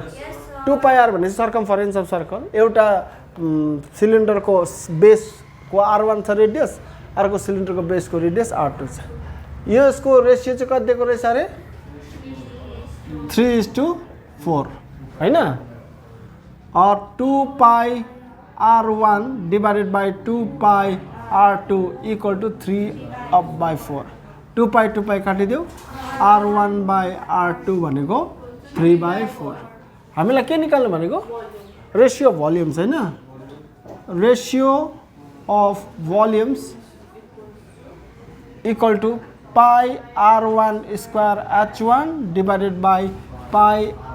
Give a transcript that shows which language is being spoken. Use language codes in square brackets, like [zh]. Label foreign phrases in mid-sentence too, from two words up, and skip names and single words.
[ne] 2 पाई R भनेपछि [en] circumference of circle, [ne] एउटा सिलिन्डरको बेसको को R1 छ रेडियस, अर्को सिलिन्डरको बेसको रेडियस R2 छ। यसको रेसियो चाहिँ कति दिएको रहेछ अरे 3:4 हैन, [en] और 2 pi R1 divided by 2 pi R2 equal to 3/4. [ne] 2 पाई काटिदियो, R1 बाई R2 भनेको 3/4। हामीलाई के निकाल्नु भनेको [en] ratio of volumes [ne] हैन, [en] ratio of volumes equal to pi R1 square H1 divided by pi